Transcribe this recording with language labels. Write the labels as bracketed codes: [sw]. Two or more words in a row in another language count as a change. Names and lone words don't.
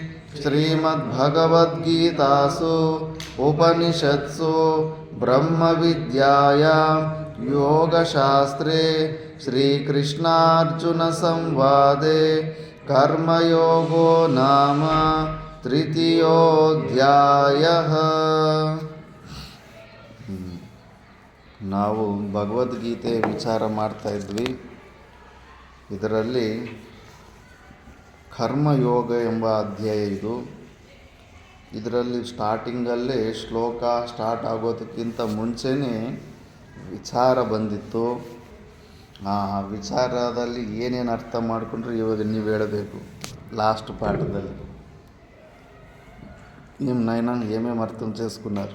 [sa] श्रीमद्भगवद्गीतासु उपनिषत्सु ब्रह्मविद्यायां योगशास्त्रे श्रीकृष्णार्जुनसंवादे कर्मयोगो नाम तृतीयोऽध्यायः। [kn] ನಾವು ಭಗವದ್ಗೀತೆ ವಿಚಾರ ಮಾಡ್ತಾ ಇದ್ವಿ. ಇದರಲ್ಲಿ ಕರ್ಮಯೋಗ ಎಂಬ ಅಧ್ಯಾಯ ಇದು. ಇದರಲ್ಲಿ ಸ್ಟಾರ್ಟಿಂಗಲ್ಲೇ ಶ್ಲೋಕ ಸ್ಟಾರ್ಟ್ ಆಗೋದಕ್ಕಿಂತ ಮುಂಚೆನೇ ವಿಚಾರ ಬಂದಿತ್ತು. ಆ ವಿಚಾರದಲ್ಲಿ ಏನೇನು ಅರ್ಥ ಮಾಡಿಕೊಂಡ್ರೆ ಇವಾಗ ನೀವು ಹೇಳಬೇಕು. [te] లాస్ట్ పాఠದಲ್ಲಿ నైనా ఏమేమి అర్థం చేసుకున్నారు?